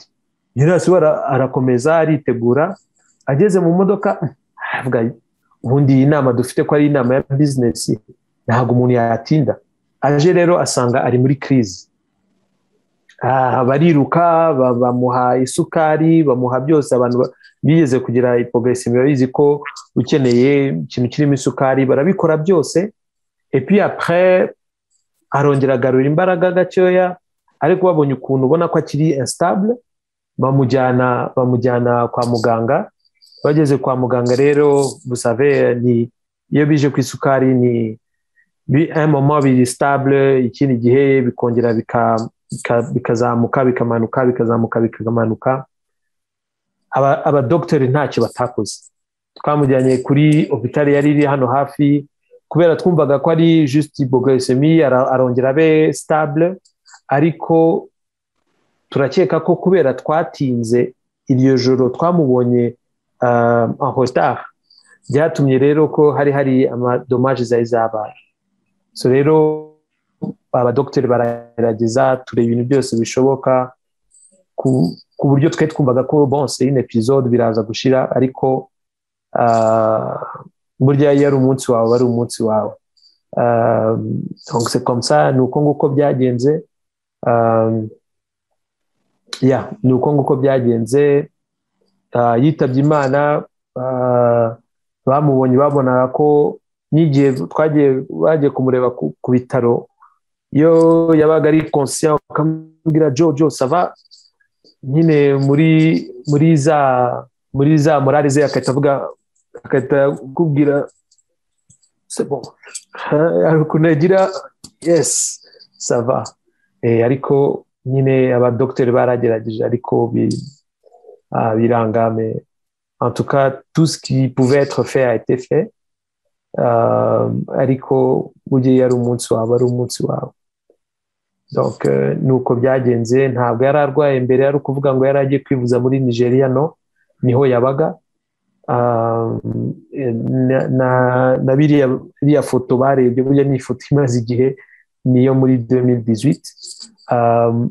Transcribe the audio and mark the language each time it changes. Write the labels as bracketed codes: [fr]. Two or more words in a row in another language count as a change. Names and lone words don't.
[rw] Jonas arakomeza aritegura, ageze mu modoka avuga ubundi inama dufite ko ari inama ya business, ntabwo umuntu yatinda. Aje rero asanga ari muri crise. Bariruka bamuha isukari, bamuha byose. Abantu bigeze kugira hypoglycémie babizi ko ukeneye ikintu kirimo isukari barabikora byose. [fr] Et puis après [rw] arongera agarura imbaraga gacyoya, ariko babonye ukuntu ubona ko akiri instable, bamujyana kwa muganga. Bageze kwa muganga rero [fr] vous savez [rw] ni iyo bije ku isukari ni [fr] un moment [rw] biri stable, ikindi gihe bikongera bikazamuka bikamanuka bikazamuka bikamanuka. Abadoktori ntacyo batakoze. Twamujyanye kuri hôpital yari iri hano hafi, kubera twumvaga ko ari [fr] juste hypoglycémie, [rw] arongera abe stable. Ariko turakeka ko kubera twatinze iryo joro twamubonye [fr] en retard, [rw] byatumye rero ko hari amadommage zabaye. So rero abadoktori baragerageza tureba ibintu byose bishoboka ku buryo twe twumvaga ko [fr] bon c'est une épisode [rw] biraza gushira, ariko burya yari umunsi wawe ari umunsi wawe. [fr] Donc c'est comme ça, [rw] nuko nguko byagenze. Nuko nguko byagenze. Yitabye Imana. Bamubonye babona ko n'igihe bagiye kumureba ku bitaro, iyo yabaga ari conscient akamubwira Joe [fr] ça va, [rw] nyine muri za morale ze akahita kubwira [fr] c'est bon, [rw] ariko nagira yes [fr] ça va. [rw] Ariko nyine abadoktori baragerageje ariko biranga. [fr] Mais en tout cas tout ce qui pouvait être fait a été fait. [rw] Ariko ugiye yari umunsi wawe. Donc nuko byagenze. Ntabwo yari arwaye mbere, yari kuvuga ngo yari agiye kwivuza muri Nigeria, no niho yabaga. Na biriya foto barebye, burya ni ifoto imaze igihe, niyo muri 2018.